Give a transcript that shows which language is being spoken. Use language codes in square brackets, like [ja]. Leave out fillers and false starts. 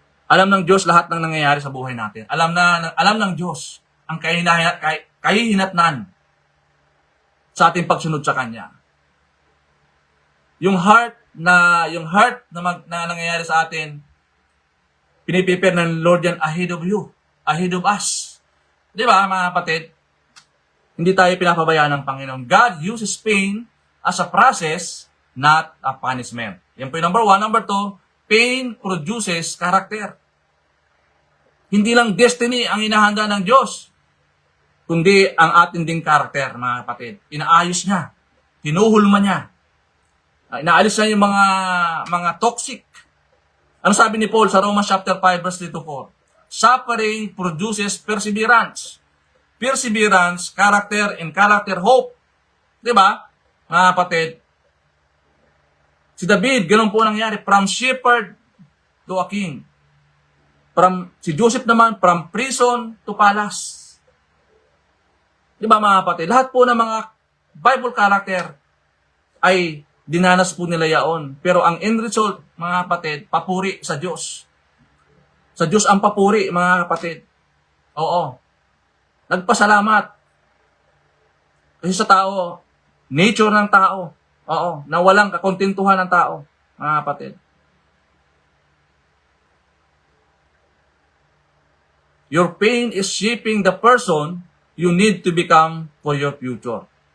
[tl] Alam ng Diyos lahat ng nangyayari sa buhay natin. Alam ng Diyos ang kahihinatnan sa ating pagsunod sa Kanya. Yung heart na nangyayari sa atin, piniprepare ng Lord yan [en] ahead of you, ahead of us. [tl] Di ba, mga kapatid? Hindi tayo pinapabayaan ng Panginoon. [en] God uses pain as a process, not a punishment. [tl] Yan po yung [en] number 1. Number 2, pain produces character. [tl] Hindi lang destiny ang inahanda ng Diyos, kundi ang ating ding character, mga kapatid. Inaayos niya. Hinuhulma niya. Inaalis niya yung mga toxic. Ano sabi ni Paul sa [en] Romans chapter 5 verse 3 to 4? Suffering produces perseverance. Perseverance, character, and character, hope. [tl] Diba, mga kapatid? [en] Si David, [tl] ganun po nangyari. [en] From shepherd to a king. Si Joseph naman, from prison to palace. [tl] Diba, mga kapatid? Lahat po ng mga Bible character ay dinanas po nila yaon. Pero ang end result, mga kapatid, papuri sa Diyos. Sa Diyos ang papuri, mga kapatid. Oo. Nagpasalamat. Kasi sa tao, nature ng tao, oo, na walang kakontentuhan ng tao, mga kapatid. [en] Your pain is shaping the person you need to become for your future.